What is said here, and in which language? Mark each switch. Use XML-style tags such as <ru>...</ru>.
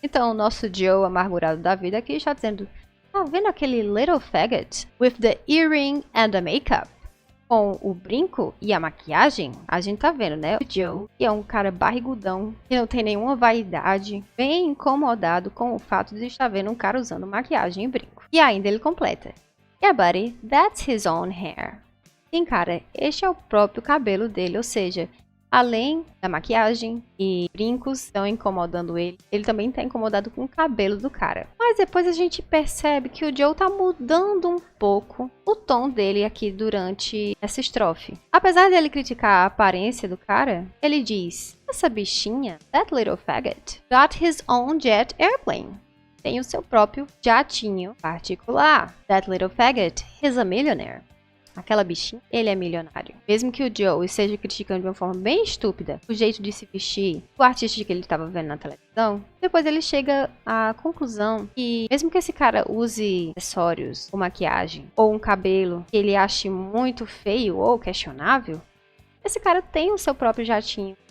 <pt>Então, o nosso Joe amargurado da vida aqui está dizendo: tá vendo aquele</pt> <en>little faggot with the earring and the makeup?</en> <pt>Com o brinco e a maquiagem, a gente tá vendo, né? O Joe, que é um cara barrigudão, que não tem nenhuma vaidade, bem incomodado com o fato de estar vendo um cara usando maquiagem e brinco. E ainda ele completa:</pt> <en>yeah, buddy, that's his own hair.</en> <pt>Sim, cara, este é o próprio cabelo dele, ou seja, além da maquiagem e brincos estão incomodando ele, ele também está incomodado com o cabelo do cara. Mas depois a gente percebe que o Joe tá mudando um pouco o tom dele aqui durante essa estrofe. Apesar dele criticar a aparência do cara, ele diz: essa bichinha,</pt> <en>that little faggot, got his own jet airplane.</en> <pt>Tem o seu próprio jatinho particular.</pt> <en>That little faggot, he's a millionaire.</en> <pt>Aquela bichinha, ele é milionário. Mesmo que o Joe esteja criticando de uma forma bem estúpida o jeito de se vestir o artista que ele estava vendo na televisão, depois ele chega à conclusão que mesmo que esse cara use acessórios ou maquiagem ou um cabelo que ele ache muito feio ou questionável, esse cara tem o seu próprio jatinho.</pt>